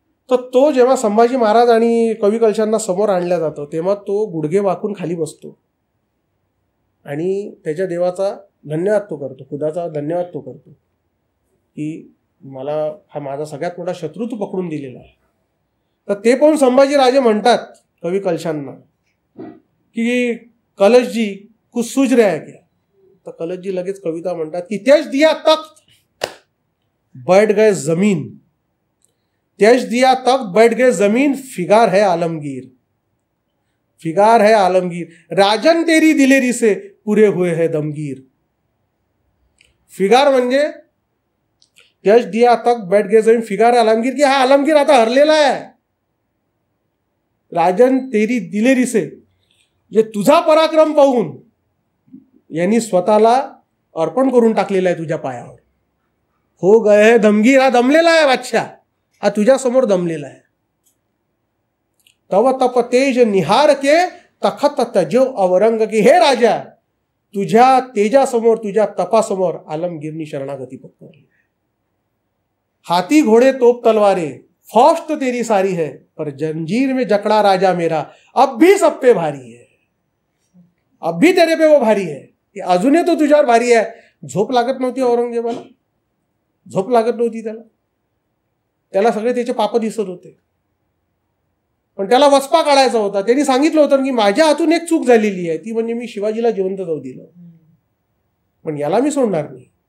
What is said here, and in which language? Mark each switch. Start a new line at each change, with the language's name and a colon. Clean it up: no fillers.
Marathi: तर तो जेव्हा संभाजी महाराज आणि कवी कलशांना समोर आणल्या जातो, तेव्हा तो गुडघे वाकून खाली बसतो आणि त्याच्या देवाचा धन्यवाद तो करतो, खुदाचा धन्यवाद तो करतो की मला हा माझा सगळ्यात मोठा शत्रू तू पकडून दिलेला आहे. तर ते पाहून संभाजी राजे म्हणतात कवी कलशांना की कलशजी
Hindi: कुछ सूझ रहा है क्या.
Marathi: तर कलशजी लगेच कविता म्हणतात की
Hindi: तेज दिया तख्त बैठ गए जमीन, तेज दिया तख्त बैठ गए जमीन, फिगार है आलमगीर, फिगार है आलमगीर, राजन तेरी दिलेरी से पुरे हुए है दमगीर.
Marathi: फिगार म्हणजे
Hindi: तेज दिया तख्त बैठ गए जमीन, फिगार है आलमगीर,
Marathi: की हा आलमगीर आता हरलेला आहे.
Hindi: राजन तेरी दिलेरी से,
Marathi: जे तुझा पराक्रम पाहून यांनी स्वतःला अर्पण करून टाकलेला आहे तुझ्या पायावर.
Hindi: हो गए दमगीर,
Marathi: हा दमलेला आहे बादशाह, हा तुझ्या समोर दमलेला आहे.
Hindi: तव तप तेज निहार के तखत तजो अवरंग,
Marathi: की हे राजा तुझ्या तेजासमोर तुझ्या तपासमोर आलमगीरनी शरणागती पत्करली.
Hindi: हाथी घोड़े तोप तलवारे फौज तो तेरी सारी है, पर जंजीर में जकड़ा राजा मेरा अब भी सब पे भारी है. अब भी तेरे पे वो भारी है,
Marathi: की अजूनही तो तुझ्यावर भारी आहे. झोप लागत नव्हती औरंगजेबाला, झोप लागत नव्हती त्याला सगळे त्याचे पाप दिसत होते, पण त्याला वचपा काढायचा होता. त्यांनी सांगितलं होतं की माझ्या हातून एक चूक झालेली आहे, ती म्हणजे मी शिवाजीला जिवंत जाऊ दिलं, पण याला मी सोडणार नाही.